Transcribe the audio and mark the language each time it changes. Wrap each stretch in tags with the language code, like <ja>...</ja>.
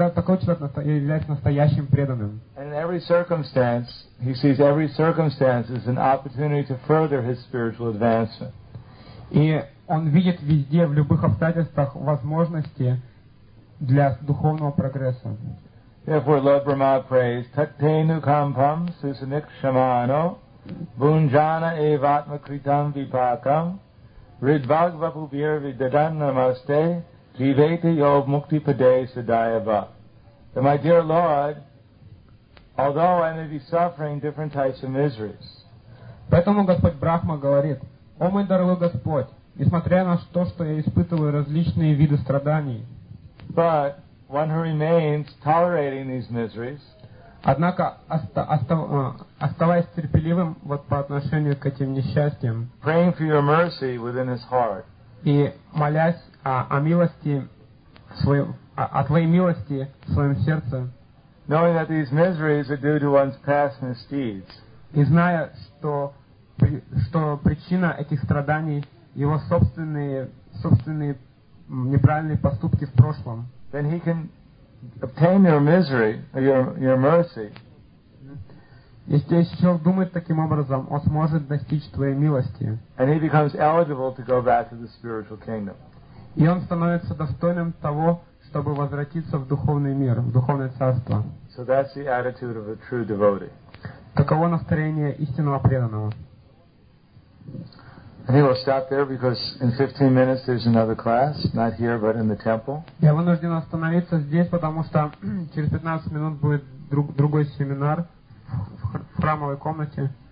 <ru>Такой человек является настоящим преданным.</ru> <en>And in every circumstance, he sees every circumstance as an opportunity to further his spiritual advancement.</en> <ru>И он видит везде, в любых обстоятельствах, возможности для духовного прогресса.</ru> <en>Therefore, Lord Brahma prays,</en> <sa>Taktenu kampam susanik shamano, Bunjana evatma kritam vipakam, Ridvagvapubir vidadan namaste, Jivete yov mukti pade sadayava.</sa> <en>That my dear Lord, although I may be suffering different types of miseries.</en> <ru>Поэтому Господь Брахма говорит, о мой дорогой Господь, несмотря на то, что я испытываю различные виды страданий,</ru> <en>but one who remains tolerating these miseries,</en> <ru>однако, оставаясь терпеливым вот по отношению к этим несчастьям,</ru> <en>praying for your mercy within his heart,</en> <ru>и молясь о твоей милости в своем сердце,</ru> <en>knowing that these miseries are due to one's past misdeeds,</en> <ru>и зная, что причина этих страданий его собственные неправильные поступки в прошлом,</ru> <en>then he can obtain your misery, your mercy.</en> <ru>Если человек думает таким образом, он сможет достичь твоей милости.</ru> <en>And he becomes eligible to go back to the spiritual kingdom.</en> <ru>И он становится достойным того, чтобы возвратиться в духовный мир, в духовное царство.</ru> <en>So that's the attitude of a true devotee.</en> <ru>Таково настроение истинного преданного.</ru> <en>And he will stop there because in 15 minutes there's another class, not here, but in the temple.</en> <ru>Я вынужден остановиться здесь, потому что через 15 минут будет другой семинар в храмовой комнате.</ru>